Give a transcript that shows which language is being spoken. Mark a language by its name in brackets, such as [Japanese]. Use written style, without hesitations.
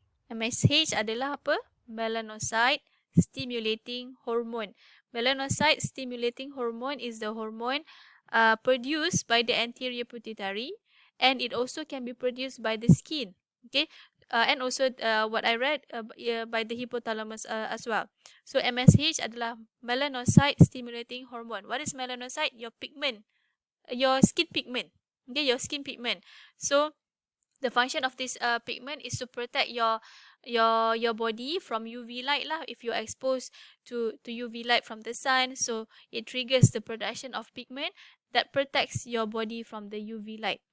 [Malay] MSH adalah apa? Melanocyte stimulating hormone. [English] Melanocyte stimulating hormone is the hormone produced by the anterior pituitary, and it also can be produced by the skin. Okay, and also what I read by the hypothalamus as well. [Malay] So MSH adalah melanocyte stimulating hormone. [English] What is melanocyte? Your pigment, your skin pigment. Okay, your skin pigment. So the function of this pigment is to protect your body from UV light lah. If you're exposed to UV light from the sun, so it triggers the production of pigment that protects your body from the UV light.